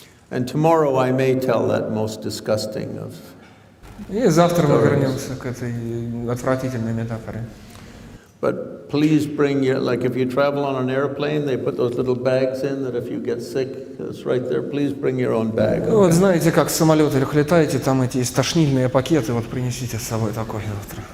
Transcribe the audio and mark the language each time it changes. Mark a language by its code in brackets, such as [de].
[en] And tomorrow I may tell that most disgusting of. [ru] И завтра мы вернемся к этой отвратительной метафоре. [en] But please bring your, like if you travel on an airplane, they put those little bags in that if you get sick, it's right there. Please bring your own bag. Okay? [ru] Вот знаете, как в самолетах летаете, там эти есть тошнильные пакеты, вот принесите с собой такой завтра.